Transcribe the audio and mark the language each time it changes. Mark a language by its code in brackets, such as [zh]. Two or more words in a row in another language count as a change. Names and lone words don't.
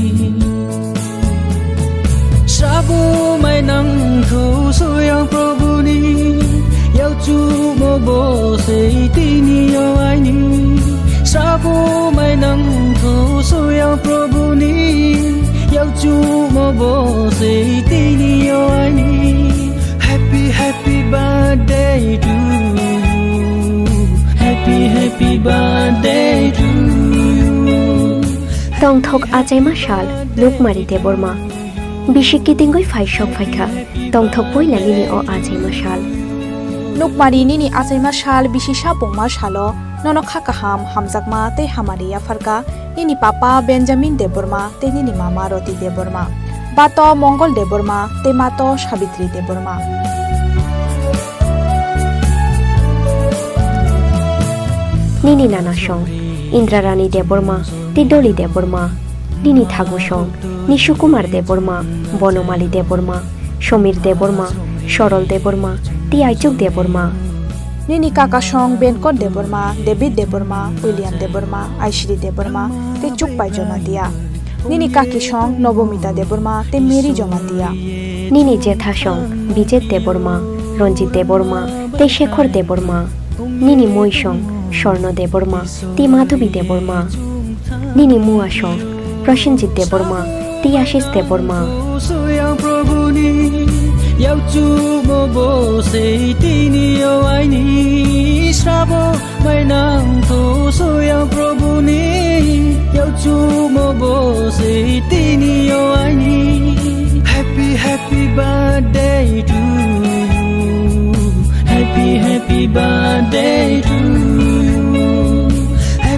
[trp] sabu mai nang tho soyang probuni yau chu mo bo sei tini yo ai ni sabu mai nang tho soyang probuni yau chu mo bo sei tini yo ai ni [en] happy happy birthday to you, happy happy birthday to you। [trp] tongthok ajai mashal lukmari de borma bishiki tingoi faishok faikha tongthok poila nini o ajai mashal lukmari nini ajai mashal bishisha pongma shalo nono khakaham hamjakma te hamariya farka nini papa benjamin deborma te nini mama roti deborma bato mongol deborma te mato sabitri deborma। nini nana song indrarani deborma te doli deborma nini thagu song nishu kumar deborma bonomali deborma সমীর দেববর্মা সরল দেববর্মা তি আইচুক দেববর্মা nini kaka song benkot deborma david deborma william deborma aishri deborma te chukpai jomatia nini kaki song nobomita deborma te meri jomatia nini jetha song বিজেত দেববর্মা রঞ্জিত দেববর্মা তে শেখর দেববর্মা nini মই song স্বর্ণ দেববর্মা তি মাধবী দেববর্মা nini মুয়া song প্রসেনজিৎ দেববর্মা তি আশিস দেববর্মা yau chu mo bo sei tini yo ai ni srabo mai nang tho soyang prabhu ni yau chu mo bo sei tini yo ai ni [en] happy happy birthday to you, happy happy birthday to you,